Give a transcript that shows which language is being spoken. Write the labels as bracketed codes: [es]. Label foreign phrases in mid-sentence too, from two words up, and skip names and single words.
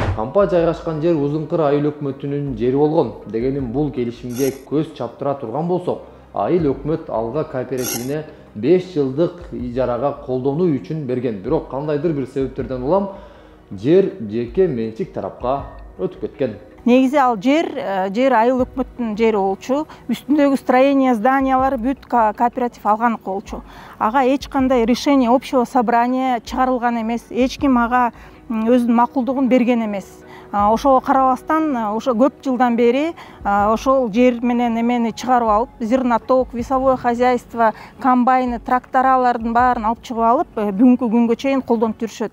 [ky] кампа жайгашкан жер Узункыр айыл өкмөтүнүн жери болгон. Дегеним бул келишимге көз чаптыра турган болсок, айыл өкмөт Алга кооперативине 5 жылдык ижарага колдонуу үчүн берген. Бирок кандайдыр бир себептерден улам жер жеке менчик тарапка өтүп кеткен. Негизи ал жер айыл өкмөттүн жери болчу. Үстүндөгү строение, зданиялары бүт кооператив алган болчу. Ага эч кандай [ru] решение общего собрания [ky] чыгарылган эмес. Эч ким ага өзүнүн макулдугун берген эмес. Ошого карабастан, ошо көп жылдан бери ошол жер менен эмени чыгарып алып, [ru] зерноток, весовое хозяйство, комбайны, [ky] тракторалардын баарын алып чыгып алып, бүгүнкү күнгө чейин колдонуп жүрүшөт.